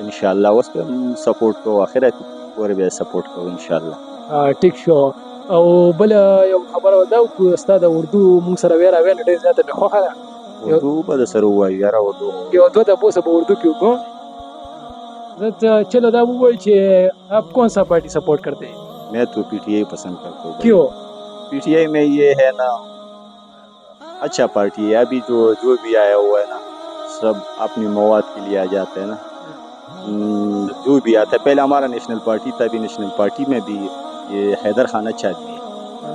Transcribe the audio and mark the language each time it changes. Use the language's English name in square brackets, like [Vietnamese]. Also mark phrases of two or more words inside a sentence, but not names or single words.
[Pashto] انشاءالله اوس به هم سپورټ کوو، اخرت پورې به سپورټ کوو انشاءالله. ټیک شو. او بل یو خبره دا وکړو، ستا د اردو مونږ سره ویره ډېر زیاته مې خوښه ده. اردو به در سره ووایو یاره. اردو یو 2 تپوسه په اردو کې وکړو. [Urdu] چلو [Pashto] دا ووایي چې [Urdu] آپ کون سا پارٹی سپورٹ کرتے ہیں؟ میں تو PTI پسند کرتا ہوں. کیوں؟ PTI میں یہ ہے نا اچھا پارٹی ہے. ابھی جو بھی آیا ہوا ہے نا سب اپنی مواد کے لیے آ جاتے ہیں نا. جو بھی آتا ہے، پہلے ہمارا نیشنل پارٹی تھا، ابھی نیشنل پارٹی میں بھی یہ حیدر خان اچھا آدمی ہے.